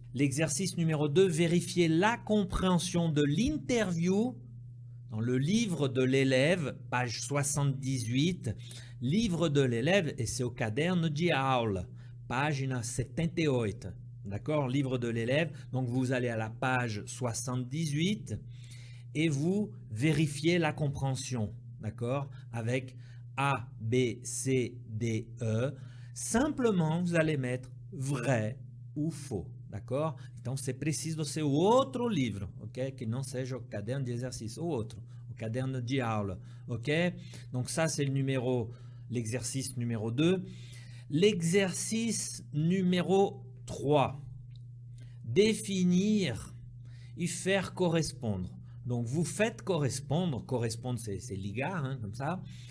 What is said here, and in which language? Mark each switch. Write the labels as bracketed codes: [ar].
[fr] L'exercice numéro 2, vérifier la compréhension de l'interview dans le livre de l'élève, page 78, livre de l'élève, et c'est au [pt] caderno de aula, [fr] page 78. D'accord? Livre de l'élève. Donc vous allez à la page 78 et vous vérifiez la compréhension. D'accord? Avec A, B, C, D, E. Simplement, vous allez mettre vrai ou faux. D'accord? [pt] Então, você precisa do seu outro livro, ok? Que não seja o caderno de exercício, ou outro, o caderno de aula, ok? [fr] Donc, ça, c'est l'exercice numéro 2. L'exercice numéro 3. Définir et faire correspondre. Donc, vous faites correspondre. Correspondre, c'est ligar, hein, comme ça.